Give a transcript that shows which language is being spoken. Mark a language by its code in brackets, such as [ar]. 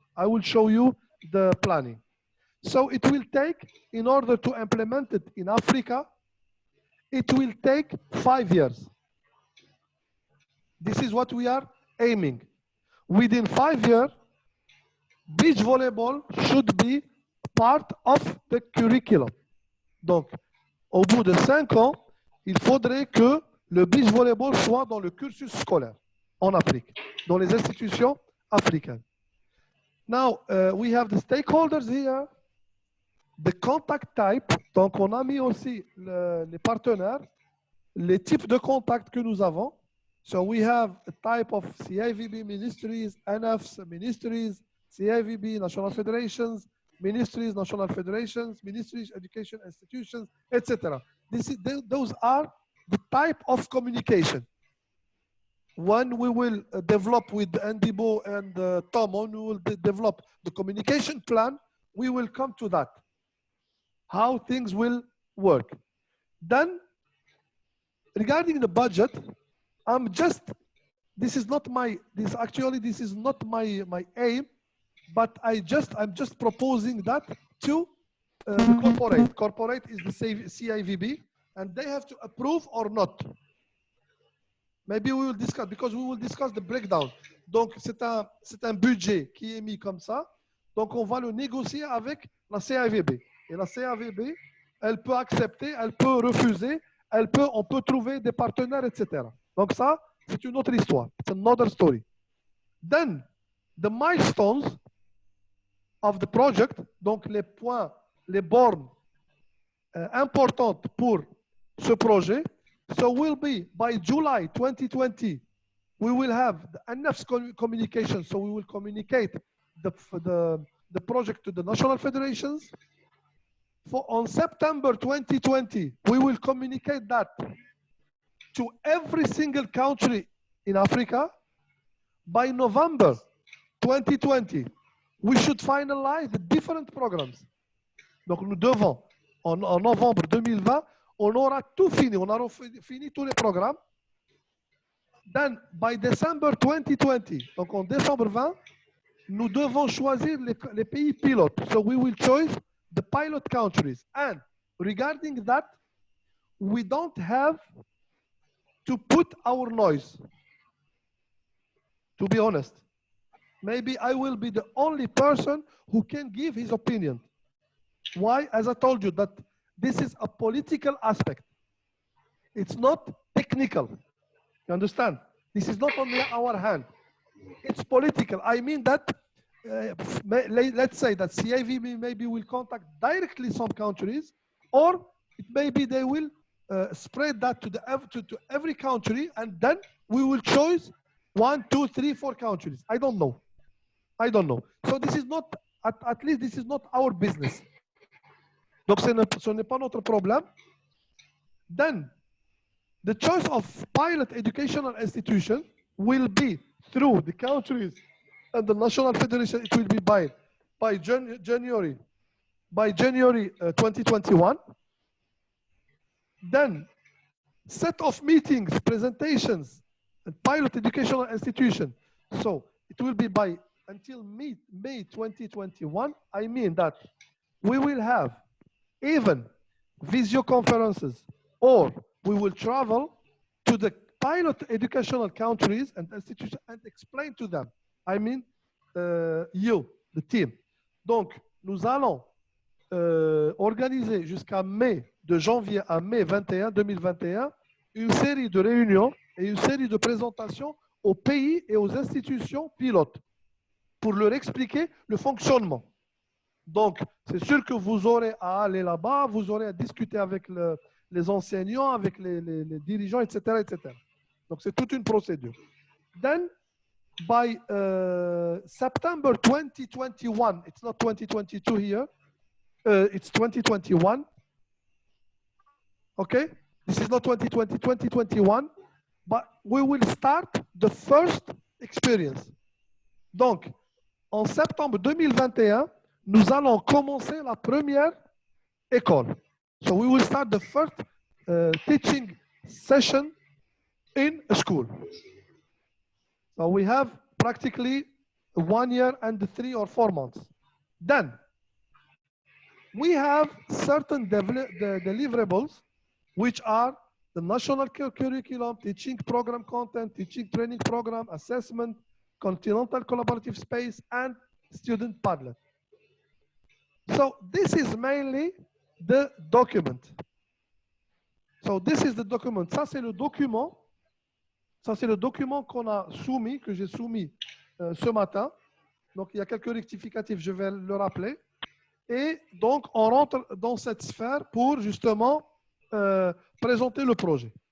[en] I will show you the planning. So it will take, in order to implement it in Africa, it will take 5 years. This is what we are aiming. Within 5 years, beach volleyball should be part of the curriculum. [fr] Donc, au bout de 5 ans, il faudrait que le beach volleyball soit dans le cursus scolaire en Afrique, dans les institutions africaines. [en] Now, we have the stakeholders here, the contact type. [fr] Donc, on a mis aussi les partenaires, les types de contacts que nous avons. [en] So we have a type of CIVB ministries, NFs ministries, CIVB national federations, ministries, national federations, ministries, education institutions, etc. Those are the type of communication. When we will develop with Ndibo and Tom, when we will develop the communication plan, we will come to that, how things will work. Then, regarding the budget, this is not my aim but I'm just proposing that to the corporate. Corporate is the CIVB, and they have to approve or not. Maybe we will discuss, because we will discuss the breakdown. [fr] Donc, c'est un budget qui est mis comme ça. Donc, on va le négocier avec la CIVB. Et la CIVB, elle peut accepter, elle peut refuser, on peut trouver des partenaires, etc. Donc, ça, c'est une autre histoire. [en] It's another story. Then, the milestones of the project, [fr] donc les points, les bornes importantes pour ce projet. [en] So will be by July 2020, we will have enough communication. So we will communicate the project to the national federations. On September 2020, we will communicate that to every single country in Africa. By November 2020, we should finalize the different programs. [fr] Donc nous devons, en novembre 2020, on aura tout fini, on aura fini tous les programmes. [en] Then, by December 2020, [fr] donc en décembre 20, nous devons choisir les pays pilotes. [en] So we will choose the pilot countries. And regarding that, we don't have to put our noise. To be honest, maybe I will be the only person who can give his opinion. Why? As I told you, that this is a political aspect. It's not technical. You understand? This is not only our hand. It's political. I mean that, let's say that CIVB maybe will contact directly some countries, or it maybe they will spread that to every country, and then we will choose 1, 2, 3, 4 countries. I don't know. I don't know. So this is not, at least this is not our business. [fr] Donc ce n'est pas notre problème. [en] Then, the choice of pilot educational institution will be through the countries and the national federation. It will be by January 2021. Then, set of meetings, presentations, and pilot educational institution. So it will be until May 2021. I mean that we will have even visio conferences, or we will travel to the pilot educational countries and institutions and explain to them. I mean, you, the team. [fr] Donc, nous allons organiser jusqu'à de janvier à mai 2021, une série de réunions et une série de présentations aux pays et aux institutions pilotes pour leur expliquer le fonctionnement. Donc, c'est sûr que vous aurez à aller là-bas, vous aurez à discuter avec les enseignants, avec les dirigeants, etc., etc. Donc, c'est toute une procédure. [en] Then, by September 2021, it's not 2022 here, it's 2021. Okay? This is not 2020, 2021, but we will start the first experience. [fr] Donc, en septembre 2021, nous allons commencer la première école. [en] So we will start the first teaching session in a school. So we have practically 1 year and 3 or 4 months. Then we have certain deliverables, which are the national curriculum, teaching program content, teaching training program, assessment, continental collaborative space, and student Padlet. So this is mainly the document. So this is the document. [fr] Ça, c'est le document. Ça, c'est le document qu'on a soumis, que j'ai soumis ce matin. Donc, il y a quelques rectificatifs, je vais le rappeler. Et donc, on rentre dans cette sphère pour justement présenter le projet.